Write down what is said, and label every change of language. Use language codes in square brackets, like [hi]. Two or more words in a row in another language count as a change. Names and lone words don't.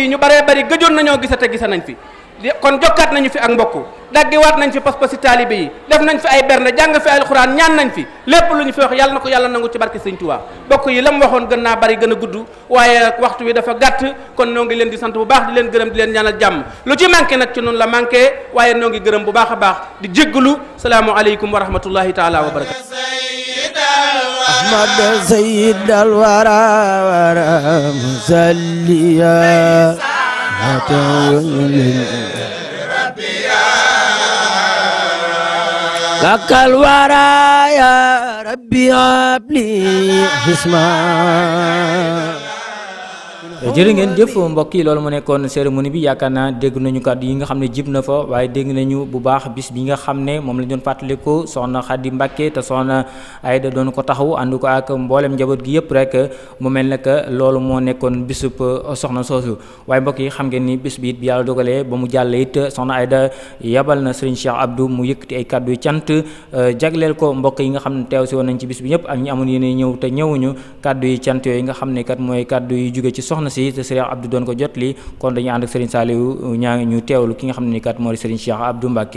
[wo] ñu baree bari gëjoon nañoo gisa nañ fi kon jokkaat nañu fi ak mbokk daggewaat nañ fi pas-pasi taalibe yi def nañ fi ay bernde jàng fi ay alxuraan ñaan nañ fi lépp lu ñu fi wax yàlla na ko yàlla nangu ci barke Sëriñ Tuubaa bokk yi la mu waxoon gën naa bari gën a gudd waaye waxtu wi dafa gàtt kon noo ngi leen di sant bu baax di leen gërëm di leen ñaanal jàmm lu ci manqué nag ci noonu la manqué waaye noo ngi gërëm bu baax a baax di jéggalu [ar] السلام عليكم ورحمة الله تعالى وبركاته أحمد سيد الورى ورى مسليا لك الورى يا ربي هب لي حسما [wo] jërë ngeen jëf mbokk yi loolu mu nekkoon cérémonie bi yaakaar naa dégg nañu kàddu yi nga xam ne jib na fa waaye dégg nañu bu baax bis bi nga xam ne moom lañ doon fàttaliku soxna Xadi Mbàkke te soxna Ayda doon ko taxaw ànd ko ak mboolem njaboot gi yëpp rek mu mel ne que loolu moo nekkoon bisub soxna soosu waaye mbokk yi xam ngeen ni bis bi it bi yàlla dogalee ba mu jàll it soxna Ayda yabal na Serigne Cheikh Abdou mu yëkkati ay kàddu yu cant jagleel ko mbokk yi nga xam ne teew si woon nañ ci bis bi ñëpp ak ñi amoon yéene ñëw te ñëwuñu kàddu yi cant yooyu nga xam ne kat mooy kàddu yu jóge ci soxna si te Serigne Abdou doon ko jotli kon dañuy ànd ak Serigne Saliou ñaa ñu teewlu ki nga xam ne ni kat moo di Serigne Cheikh Abdou Mbacke.